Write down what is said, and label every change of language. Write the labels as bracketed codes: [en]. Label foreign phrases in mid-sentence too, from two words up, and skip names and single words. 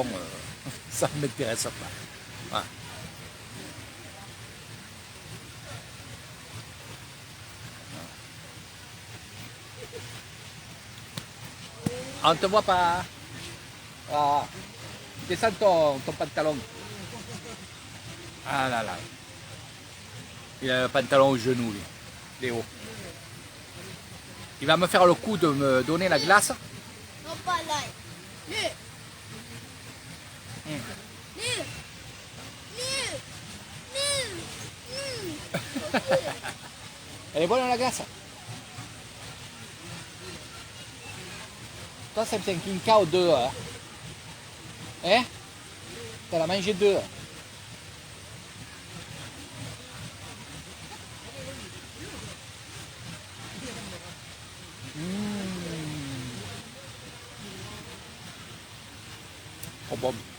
[fr] Ça ne m'intéresse pas. Voilà. On ne te voit pas. Ah. Descends ton pantalon. Ah là là. Il a le pantalon au genou, lui. Léo. Il va me faire le coup de me donner la glace. Non, pas là. Nu. Mm. [ro] Nu. Nu. Nu. Nu. [fr] Elle est bonne la glace. Toi, c'est un quinca ou deux. Hein? Hein? T'en as mangé deux. Oh bon.